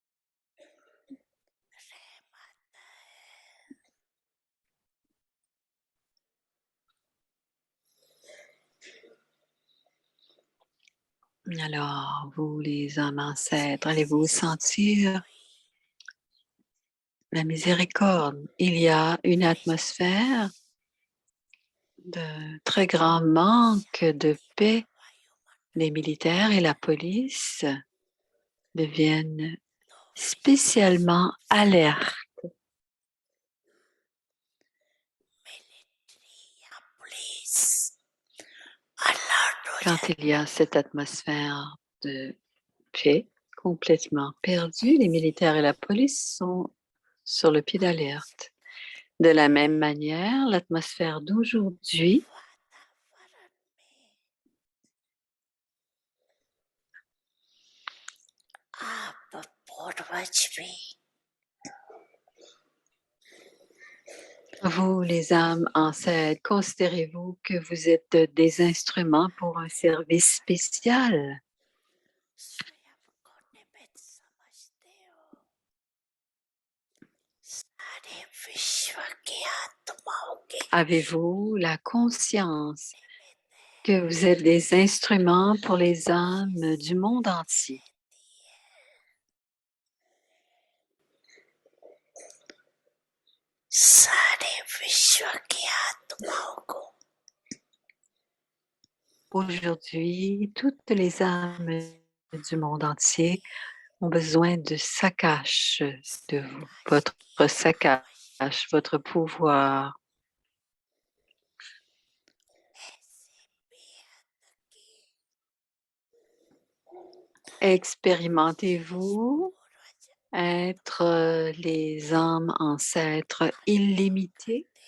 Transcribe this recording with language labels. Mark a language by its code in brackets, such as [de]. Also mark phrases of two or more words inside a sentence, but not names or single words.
[fr] Alors, vous, les âmes ancêtres, allez-vous sentir la miséricorde? Il y a une atmosphère de très grand manque de paix. Les militaires et la police deviennent spécialement alertes [en] police alert हो [fr] quand il y a cette atmosphère de paix complètement perdue. Les militaires et la police sont sur le pied d'alerte. De la même manière, l'atmosphère d'aujourd'hui [hi] आप पूर्वज भी [fr] vous, les âmes ancêtres, considérez-vous que vous êtes des instruments pour un service spécial? [hi] स्वयं को निमित्त समझते हो। सारे विश्व की आत्माओं के [fr] Avez-vous la conscience que vous êtes des instruments pour les âmes du monde entier? [hi] सारे विश्व की आत्माओं को [fr] Aujourd'hui, toutes les âmes du monde entier ont besoin de Sakash, de vous, votre Sakash, votre pouvoir. Expérimentez-vous être les âmes ancêtres illimitées?